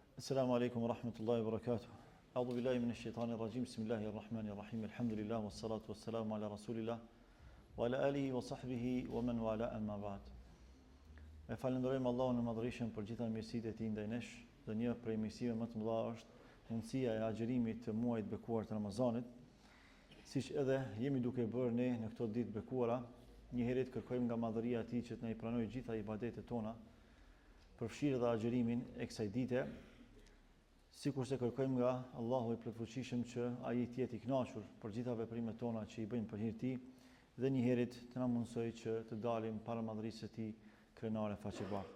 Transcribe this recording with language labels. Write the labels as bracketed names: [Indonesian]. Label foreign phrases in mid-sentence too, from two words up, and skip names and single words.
[Arabic] السلام عليكم ورحمة الله وبركاته. أعوذ بالله من الشيطان الرجيم. بسم الله الرحمن الرحيم. الحمد لله والصلاة والسلام على رسول الله وعلى آله وصحبه ومن والى أما بعد. [Albanian] E falenderojmë Allahun e Madhërisëm për gjitha mirësitë e Tij ndaj nesh, dhe një prej mirësive më të mëdha është mundësia e agjërimit të muajit bekuar të Ramazanit, siç edhe jemi duke bërë ne në këto ditë bekuara. Një herë të kërkojmë nga madhëria e Tij që të na i pranojë gjitha ibadetet tona, përfshirë edhe agjërimin e kësaj dite, sikur se kërkojmë nga Allahu i plotfuqishëm që ai të jetë i kënaqur për gjitha veprimet tona që i bëjmë për hir të Tij, dhe një herë të na mundsojë që të dalim para madhërisë së Tij krenare faqebar.